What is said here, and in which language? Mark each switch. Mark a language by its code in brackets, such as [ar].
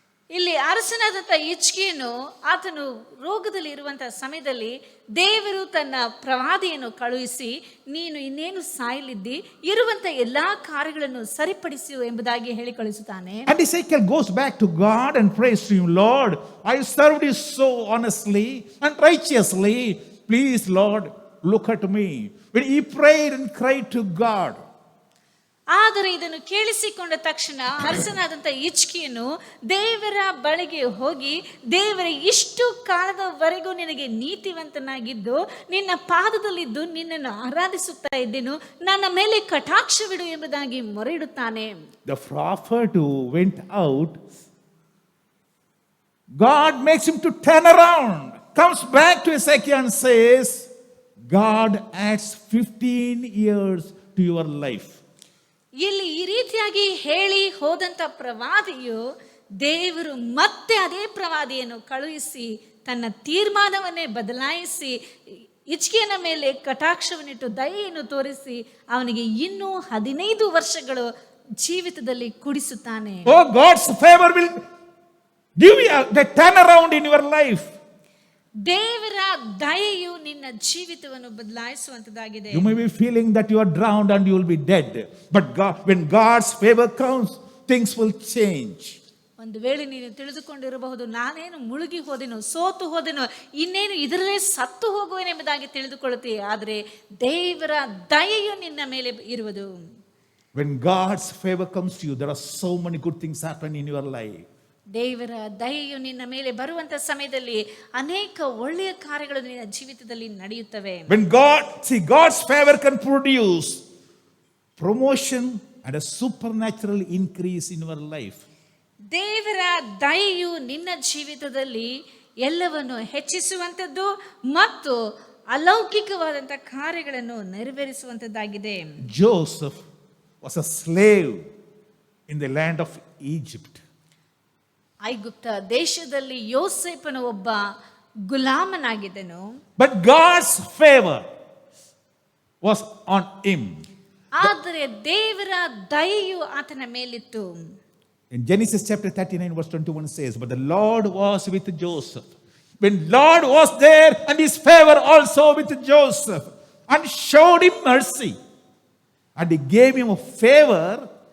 [kn] ಇಲ್ಲಿ ಅರಸನಾದಂಥ ಹಿಜ್ಕೀಯನು ಆತನು ರೋಗದಲ್ಲಿ ಇರುವಂತಹ ಸಮಯದಲ್ಲಿ ದೇವರು ತನ್ನ ಪ್ರವಾದಿಯನ್ನು ಕಳುಹಿಸಿ, ನೀನು ಇನ್ನೇನು ಸಾಯಲಿದ್ದಿ, ಇರುವಂತ ಎಲ್ಲಾ ಕಾರ್ಯಗಳನ್ನು ಸರಿಪಡಿಸು ಎಂಬುದಾಗಿ ಹೇಳಿ ಕಳಿಸುತ್ತಾನೆ. [en] And Ezekiel goes back to God and prays to him, Lord, I served you so honestly and righteously. Please, Lord, look at me. When he prayed and cried to God, [kn] ಆದರೆ ಇದನ್ನು ಕೇಳಿಸಿಕೊಂಡ ತಕ್ಷಣ ಅರಸನಾದಂಥ ಹಿಜ್ಕೀಯನು ದೇವರ ಬಳಿಗೆ ಹೋಗಿ, ದೇವರ ಇಷ್ಟು ಕಾಲದವರೆಗೂ ನಿನಗೆ ನೀತಿವಂತನಾಗಿದ್ದು ನಿನ್ನ ಪಾದದಲ್ಲಿದ್ದು ನಿನ್ನನ್ನು ಆರಾಧಿಸುತ್ತಾ ಇದ್ದೇನು, ನನ್ನ ಮೇಲೆ ಕಟಾಕ್ಷವಿಡು ಎಂಬುದಾಗಿ ಮೊರೆಯಿಡುತ್ತಾನೆ. [en] The prophet who went out, God makes him to turn around, comes back to Ezekiel and says, God adds 15 years to your life. [kn] ಇಲ್ಲಿ ಈ ರೀತಿಯಾಗಿ ಹೇಳಿ ಹೋದಂತ ಪ್ರವಾದಿಯು ದೇವರು ಮತ್ತೆ ಅದೇ ಪ್ರವಾದಿಯನ್ನು ಕಳುಹಿಸಿ ತನ್ನ ತೀರ್ಮಾನವನ್ನೇ ಬದಲಾಯಿಸಿ ಹಿಜ್ಕೀಯನ ಮೇಲೆ ಕಟಾಕ್ಷವನ್ನಿಟ್ಟು ದಯೆಯನ್ನು ತೋರಿಸಿ ಅವನಿಗೆ ಇನ್ನೂ 15 ವರ್ಷಗಳು ಜೀವಿತದಲ್ಲಿ ಕುಡಿಸುತ್ತಾನೆ. [en] Oh, God's favor will give you the turnaround in your life. [kn] ದೇವರ ದಯೆಯು ನಿನ್ನ ಜೀವಿತವನ್ನು ಬದಲಾಯಿಸುವಂತದ್ದಾಗಿದೆ. [en] You may be feeling that you are drowned and you will be dead. But God, when God's favor comes, things will change. [kn] ಒಂದು ವೇಳೆ ನೀನು ತಿಳಿದುಕೊಂಡಿರಬಹುದು, ನಾನೇನು ಮುಳುಗಿ ಹೋದೆನು, ಸೋತು ಹೋದೆನು, ಇನ್ನೇನು ಇದರಲ್ಲೇ ಸತ್ತು ಹೋಗುವೆನೆಂಬುದಾಗಿ ತಿಳಿದುಕೊಳ್ಳುತ್ತೀಯ. ಆದರೆ ದೇವರ ದಯೆಯು ನಿನ್ನ ಮೇಲೆ ಇರುವುದು. [en] When God's favor comes to you, there are so many good things happen in your life. [kn] ದೇವರ ದಯೆಯು ನಿನ್ನ ಮೇಲೆ ಬರುವಂತ ಸಮಯದಲ್ಲಿ ಅನೇಕ ಒಳ್ಳೆಯ ಕಾರ್ಯಗಳು ನಿನ್ನ ಜೀವಿತದಲ್ಲಿ ನಡೆಯುತ್ತವೆ. [en] When God's favor can produce promotion and a supernatural increase in your life. [kn] ದೇವರ ದಯೆಯು ನಿನ್ನ ಜೀವಿತದಲ್ಲಿ ಎಲ್ಲವನ್ನು ಹೆಚ್ಚಿಸುವಂತದ್ದು ಮತ್ತು ಅಲೌಕಿಕವಾದಂತ ಕಾರ್ಯಗಳನ್ನು ನೆರವೇರಿಸುವಂತದ್ದಾಗಿದೆ. [en] Joseph was a slave in the land of Egypt. [kn] ಐಗುಪ್ತ ದೇಶದಲ್ಲಿ ಯೋಸೇಫನು ಒಬ್ಬ ಗುಲಾಮನಾಗಿದ್ದನು. [en] But God's favor was on him. [kn] ಆದರೆ ದೇವರ ದಯೆಯು ಆತನ ಮೇಲಿತ್ತು. [en] In Genesis chapter 39 verse 21 says, but the Lord was with Joseph. When Lord was there and his favor also with Joseph and showed him mercy. And he gave him a favor